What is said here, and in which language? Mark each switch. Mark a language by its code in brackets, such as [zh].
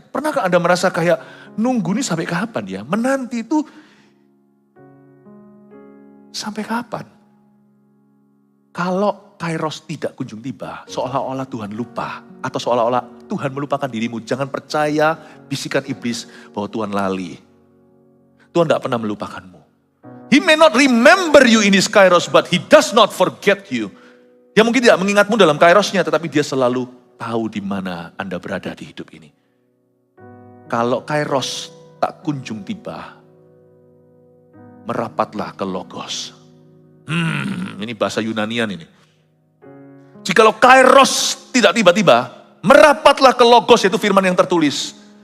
[id] Pernahkah Anda merasa kayak nunggu nih sampai kapan ya? Menanti itu sampai kapan? Kalau kairos tidak kunjung tiba, seolah-olah Tuhan lupa. Atau seolah-olah Tuhan melupakan dirimu. Jangan percaya bisikan iblis bahwa Tuhan lali. Tuhan tidak pernah melupakanmu. [en] He may not remember you in his kairos, but he does not forget you. [id] Dia mungkin tidak mengingatmu dalam kairosnya, tetapi dia selalu tahu di mana Anda berada di hidup ini. Kalau kairos tak kunjung tiba, merapatlah ke logos. Ini bahasa Yunanian ini. Jikalau kairos tidak tiba-tiba, merapatlah ke logos, yaitu firman yang tertulis.